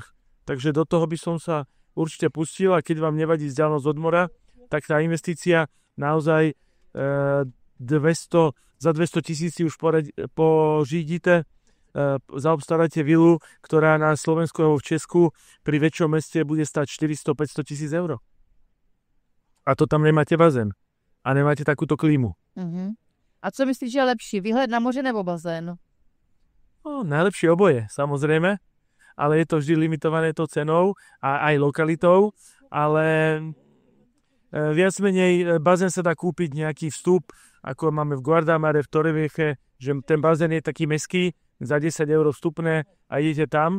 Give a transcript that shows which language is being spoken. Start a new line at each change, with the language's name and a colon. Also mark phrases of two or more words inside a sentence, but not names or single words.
Slovak: Takže do toho by som sa určite pustil a keď vám nevadí vzdialenosť od mora, tak tá investícia naozaj za 200 000
Czech: už pořídíte
Slovak: zaobstaráte vilu, ktorá na Slovensku alebo v Česku pri väčšom meste bude stať 400-500 tisíc eur. A to tam nemáte bazén. A nemáte takúto klímu.
Czech: Uh-huh. A co myslíš, že je lepší? Výhled na moře nebo bazén?
Slovak: No, najlepšie oboje, samozrejme. Ale je to vždy limitované to cenou a aj lokalitou. Ale viac menej bazén sa dá kúpiť nejaký vstup, ako máme v Guardamare, v Torrevieje, že ten bazén je taký meský, za 10 eur vstupné a idete tam.